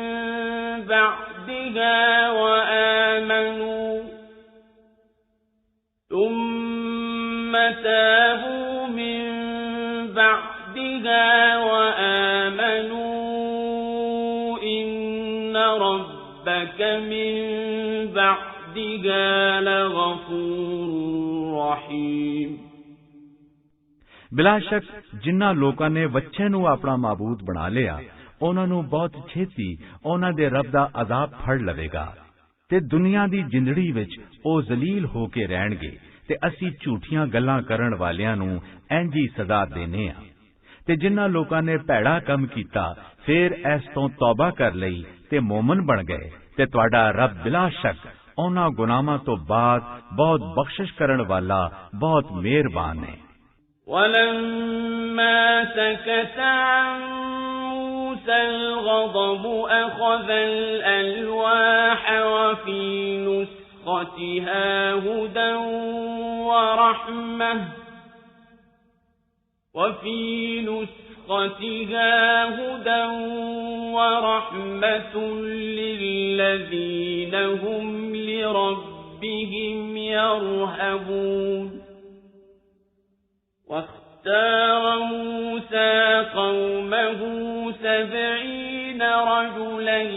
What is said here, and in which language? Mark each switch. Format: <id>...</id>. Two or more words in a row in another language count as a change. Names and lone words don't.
<ar>بعدها وآمنوا إن ربك من بعدها لغفور رحيم।</ar> <pa>ਬਿਲਾ ਸ਼ੱਕ ਜਿਨ੍ਹਾਂ ਲੋਕਾਂ ਨੇ ਵੱਛੇ ਨੂੰ ਆਪਣਾ ਮਾਬੂਦ ਬਣਾ ਲਿਆ, ਉਹਨਾਂ ਨੂੰ ਬਹੁਤ ਛੇਤੀ ਉਹਨਾਂ ਦੇ ਰੱਬ ਦਾ ਅਜ਼ਾਬ ਫੜ ਲਵੇਗਾ ਤੇ ਦੁਨੀਆ ਦੀ ਜ਼ਿੰਦਗੀ ਵਿੱਚ ਉਹ ਜ਼ਲੀਲ ਹੋ ਕੇ ਰਹਿਣਗੇ ਤੇ ਅਸੀਂ ਝੂਠੀਆਂ ਗੱਲਾਂ ਕਰਨ ਵਾਲਿਆਂ ਨੂੰ ਇੰਜ ਹੀ ਸਜ਼ਾ ਦੇਨੇ ਆ। ਤੇ ਜਿਨ੍ਹਾਂ ਲੋਕਾਂ ਨੇ ਭੈੜਾ ਕੰਮ ਕੀਤਾ ਫਿਰ ਇਸ ਤੋਂ ਤੌਬਾ ਕਰ ਲਈ ਤੇ ਮੂਮਨ ਬਣ ਗਏ ਤੇ ਤੁਹਾਡਾ ਰੱਬ ਬਿਲਾ ਸ਼ੱਕ ਉਹਨਾਂ ਗੁਨਾਹਾਂ ਤੋਂ ਬਾਅਦ ਬਹੁਤ ਬਖਸ਼ਿਸ਼ ਕਰਨ ਵਾਲਾ, ਬਹੁਤ ਮਿਹਰਬਾਨ ਹੈ।</pa> <ar>ولما سكت عن موسى الغضب أخذ الألواح وفي نسختها هدى ورحمة للذين هم لربهم يرهبون واختار موسى قومه 70 رجلا</ar>